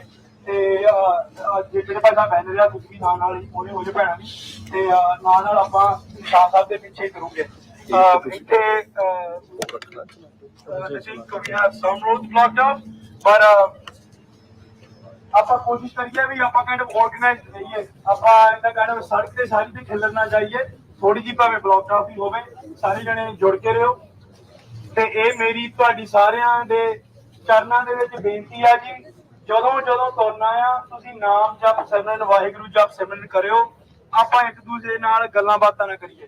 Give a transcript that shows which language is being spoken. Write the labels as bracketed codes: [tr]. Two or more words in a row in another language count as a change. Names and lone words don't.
[pa] ਤੇ ਜਿਹੜੇ ਭਾਈ ਸਾਹਿਬ ਬੈਨਰ ਆ ਤੁਸੀਂ ਵੀ ਨਾਲ ਹੀ ਮੋਹਰੇ ਹੋ ਜਾਓ ਭੈਣਾਂ ਵੀ, ਤੇ ਨਾਲ ਆਪਾਂ ਨਿਸ਼ਾਨ ਸਾਹਿਬ ਦੇ ਪਿੱਛੇ ਕਰੂਗੇ। ਇੱਥੇ ਪਰ ਆਪਾਂ ਕੋਸ਼ਿਸ਼ ਕਰੀਏ ਵੀ ਆਪਾਂ [en] kind of organized [pa] ਰਹੀਏ। ਆਪਾਂ ਏਦਾਂ [en] kind of [pa] ਸੜਕ ਤੇ ਸਾਰੀ ਤੇ ਖਿਲਰ ਨਾ ਜਾਈਏ, ਥੋੜੀ ਜਿਹੀ ਭਾਵੇਂ [en] block off [pa] ਹੀ ਹੋਵੇ, ਸਾਰੇ ਜਣੇ ਜੁੜ ਕੇ ਰਹੋ। ਤੇ ਇਹ ਮੇਰੀ ਤੁਹਾਡੀ ਸਾਰਿਆਂ ਦੇ ਚਰਨਾਂ ਦੇ ਵਿੱਚ ਬੇਨਤੀ ਆ ਜੀ, ਜਦੋਂ ਜਦੋਂ ਤੁਰਨਾ ਆ ਤੁਸੀਂ ਨਾਮ ਜਪ ਸਿਮਰਨ ਵਾਹਿਗੁਰੂ ਜਪ ਸਿਮਰਨ ਕਰਿਓ। ਆਪਾਂ ਇੱਕ ਦੂਜੇ ਨਾਲ ਗੱਲਾਂ ਬਾਤਾਂ ਨਾ ਕਰੀਏ।